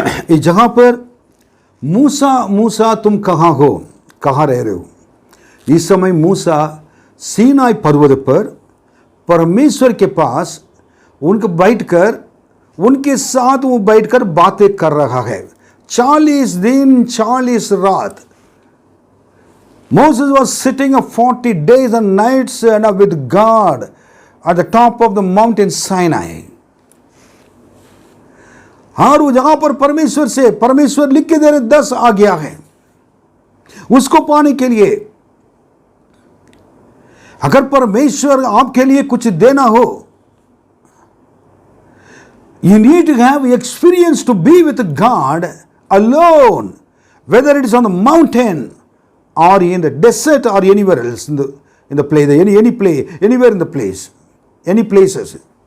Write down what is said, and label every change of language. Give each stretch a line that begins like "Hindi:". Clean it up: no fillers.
Hindi: इस जगह पर मूसा तुम कहाँ हो, कहाँ रह रहे हो। इस समय मूसा सीनाई पर्वत पर परमेश्वर के पास उनको बैठकर, उनके साथ वो बैठकर बातें कर रहा है। 40 दिन 40 रात।
English: Moses was sitting 40 days and nights with God at the top of the mountain Sinai.
Hindi: और वो जगह पर परमेश्वर लिख के दे रहे 10 आज्ञा है उसको पाने के लिए। अगर परमेश्वर आपके लिए कुछ देना हो,
English: you need to have experience to be with God alone, whether it is on the mountain or in the desert or anywhere else in the place, anywhere in the place, any places.